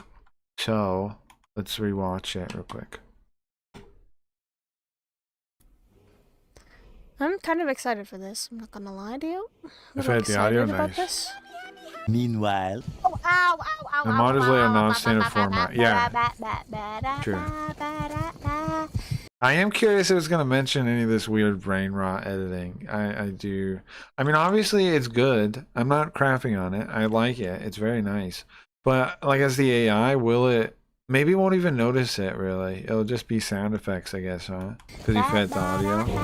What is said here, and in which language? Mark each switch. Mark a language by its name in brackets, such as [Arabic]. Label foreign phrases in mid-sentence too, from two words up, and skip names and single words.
[English] So, let's rewatch it real quick. I'm kind of excited for this. I'm not gonna lie to you. If I had the audio, nice. Meanwhile, Oh, ow, ow, ow, The ow, mod is ow, like a ow, non-standard ba, ba, ba, format. ba, Yeah. ba, ba, ba, ba, True. ba, ba, ba. I am curious if it's going to mention any of this weird brain rot editing. I do. I mean, obviously it's good. I'm not crapping on it. I like it. It's very nice. But like as the AI, will it? Maybe it won't even notice it really. It'll just be sound effects, I guess, huh? Because you fed the audio.